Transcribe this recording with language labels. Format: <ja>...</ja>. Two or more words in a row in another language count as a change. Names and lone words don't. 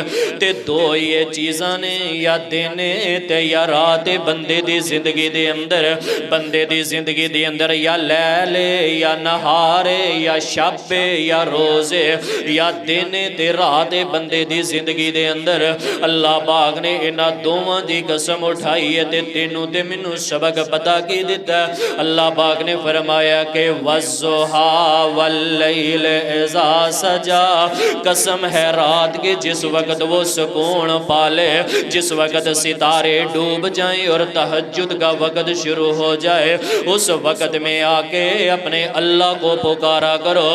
<pa>تے 2 یہ چیزاں نے، یا دن تے یا رات بندے دی زندگی دے اندر، بندے دی زندگی دے اندر یا لیل یا نہار یا شب یا روز، یا دن تے رات بندے دی زندگی دے اندر اللہ پاک نے انہاں دوواں دی قسم اٹھائی ہے تے تینوں تے مینوں سبق پتا کی دیتا ہے۔</pa> <ur>اللہ پاک نے فرمایا کہ</ur> <ar>والضحیٰ واللیل اذا سجا،</ar> <ur>قسم ہے رات کے جس وقت وہ سکون پالے، جس وقت ستارے ڈوب جائیں اور تہجد کا وقت شروع ہو جائے، اس وقت میں آ کے اپنے اللہ کو پکارا کرو۔</ur>